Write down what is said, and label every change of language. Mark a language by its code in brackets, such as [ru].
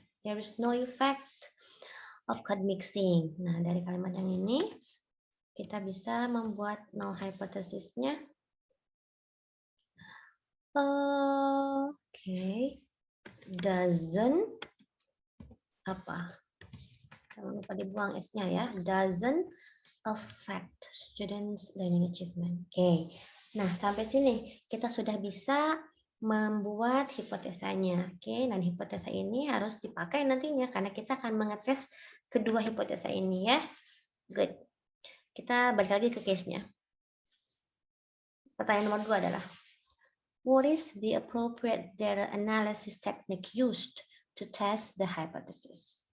[en] There is no effect of code mixing. [id] Nah, dari kalimat yang ini kita bisa membuat null hypothesisnya. Oke. [en] Doesn't [id] apa? Jangan lupa dibuang S-nya ya. [en] Doesn't affect students learning achievement. Oke. [id] Nah, sampai sini kita sudah bisa membuat hipotesanya. Oke, dan hipotesa ini harus dipakai nantinya karena kita akan mengetes kedua hipotesa ini ya. [en] Good. [id] Kita balik lagi ke case-nya. Pertanyaan nomor 2 adalah [en] what is the appropriate data analysis technique used to test the hypothesis?